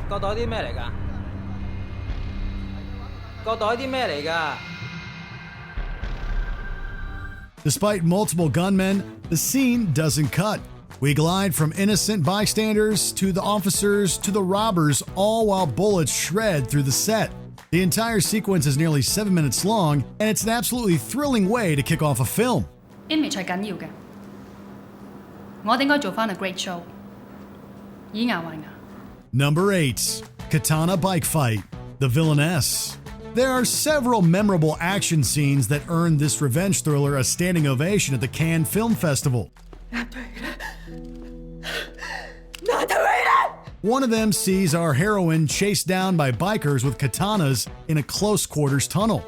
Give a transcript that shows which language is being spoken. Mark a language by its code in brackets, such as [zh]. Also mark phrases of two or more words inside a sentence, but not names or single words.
[en] Despite multiple gunmen, the scene doesn't cut. We glide from innocent bystanders to the officers to the robbers, all while bullets shred through the set. The entire sequence is nearly 7 minutes long, and it's an absolutely thrilling way to kick off a film. [yue] Image 係緊要嘅，我哋應該做返 [en] a great show， [yue] 以牙還牙。 [en] Number 8. Katana Bike Fight. The Villainess. There are several memorable action scenes that earned this revenge thriller a standing ovation at the Cannes Film Festival. One of them sees our heroine chased down by bikers with katanas in a close quarters tunnel.